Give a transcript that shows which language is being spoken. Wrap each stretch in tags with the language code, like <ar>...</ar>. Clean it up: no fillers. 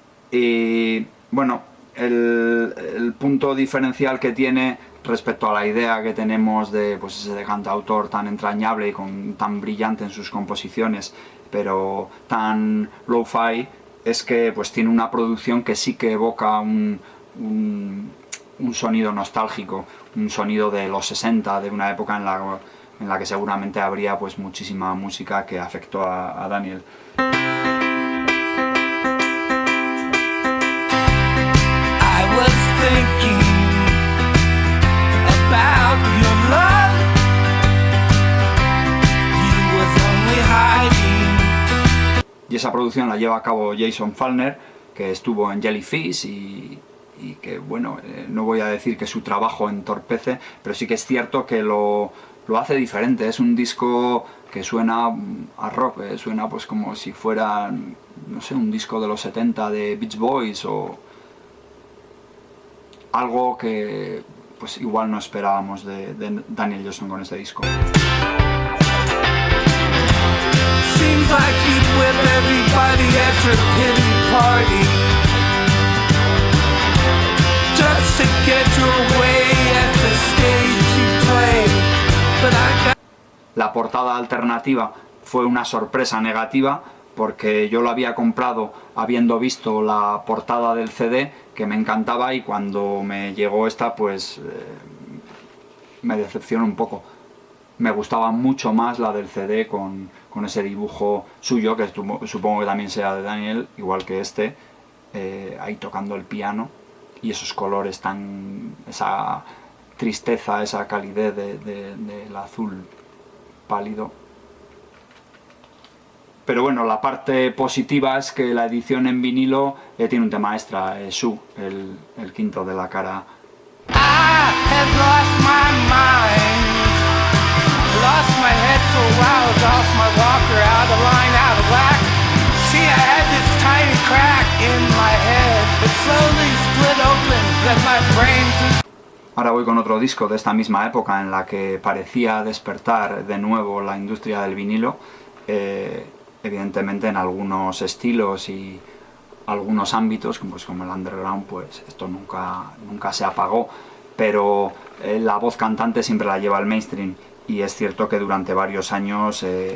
<es>Y bueno, el punto diferencial que tiene respecto a la idea que tenemos de pues ese cantautor tan entrañable y tan brillante en sus composiciones, pero tan lo-fi, es que pues tiene una producción que sí que evoca un sonido nostálgico, un sonido de los 60, de una época en la que seguramente habría pues muchísima música que afectó a Daniel.</es> <en>I was thinking about your love. You was only hiding.</en> <es>Y esa producción la lleva a cabo Jason Falkner, que estuvo en Jellyfish y que, bueno, no voy a decir que su trabajo entorpece, pero sí que es cierto que lo hace diferente. Es un disco que suena a rock, suena pues como si fuera, no sé, un disco de los 70 de Beach Boys o algo que pues igual no esperábamos de Daniel Johnston con este disco.</es> <en>Seems like you'd whip everybody at your pity party just to get your way at the stage you play. But I got...</en> <es>La portada alternativa fue una sorpresa negativa porque yo lo había comprado habiendo visto la portada del CD, que me encantaba, y cuando me llegó esta pues me decepcionó un poco. Me gustaba mucho más la del CD con ese dibujo suyo, que supongo que también sea de Daniel, igual que este, ahí tocando el piano, y esos colores esa tristeza, esa calidez del azul pálido. Pero bueno, la parte positiva es que la edición en vinilo tiene un tema extra, Sue, el quinto de la cara.</es> <en>I have lost my mind, lost my head for a while, was off my walker, out of line, out of whack. See, I had this tiny crack in my head, it slowly split open, let my brain...</en> <es>Ahora voy con otro disco de esta misma época en la que parecía despertar de nuevo la industria del vinilo. Evidentemente en algunos estilos y algunos ámbitos, pues como el underground, pues esto nunca se apagó, pero la voz cantante siempre la lleva al mainstream, y es cierto que durante varios años</es>